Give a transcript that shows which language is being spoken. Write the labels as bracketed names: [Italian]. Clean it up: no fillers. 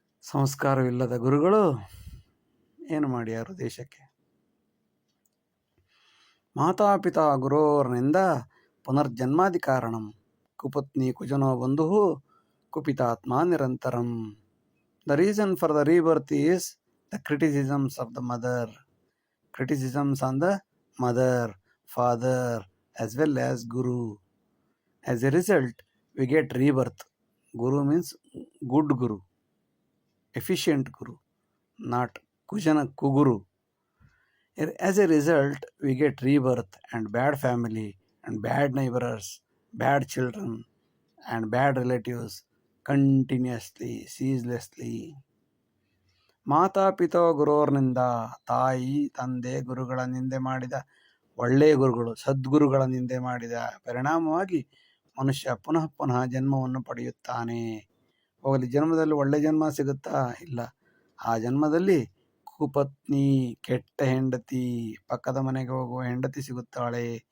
[Kannada] ಸಂಸ್ಕಾರವಿಲ್ಲದ ಗುರುಗಳು ಏನು ಮಾಡ್ಯಾರು ದೇಶಕ್ಕೆ? [Sanskrit] ಮಾತಾಪಿತಾ ಗುರೋರ್ನಿಂದ ಪುನರ್ಜನ್ಮಾದಿ ಕಾರಣಂ, ಕುಪತ್ನಿ ಕುಜನೋ ಬಂಧು ಕುಪಿತಾತ್ಮ ನಿರಂತರಂ. [English] The reason for the rebirth is the criticisms of the mother. Criticisms on the mother, father, as well as Guru. As a result, we get rebirth. Guru means good Guru, efficient Guru, not Kujana Kuguru. As a result, we get rebirth and bad family and bad neighbors, bad children and bad relatives continuously, ceaselessly. [Sanskrit] ಮಾತಾಪಿತಾ ಗುರೋರ್ನಿಂದ, [Kannada] ತಾಯಿ ತಂದೆ ಗುರುಗಳ ನಿಂದೆ ಮಾಡಿದ, ಒಳ್ಳೆಯ ಗುರುಗಳು ಸದ್ಗುರುಗಳ ನಿಂದೆ ಮಾಡಿದ ಪರಿಣಾಮವಾಗಿ ಮನುಷ್ಯ ಪುನಃ ಪುನಃ ಜನ್ಮವನ್ನು ಪಡೆಯುತ್ತಾನೆ. ಹೋಗಲಿ, ಜನ್ಮದಲ್ಲಿ ಒಳ್ಳೆ ಜನ್ಮ ಸಿಗುತ್ತಾ? ಇಲ್ಲ. ಆ ಜನ್ಮದಲ್ಲಿ ಕುಪತ್ನಿ, ಕೆಟ್ಟ ಹೆಂಡತಿ, ಪಕ್ಕದ ಮನೆಗೆ ಹೋಗುವ ಹೆಂಡತಿ ಸಿಗುತ್ತಾಳೆ.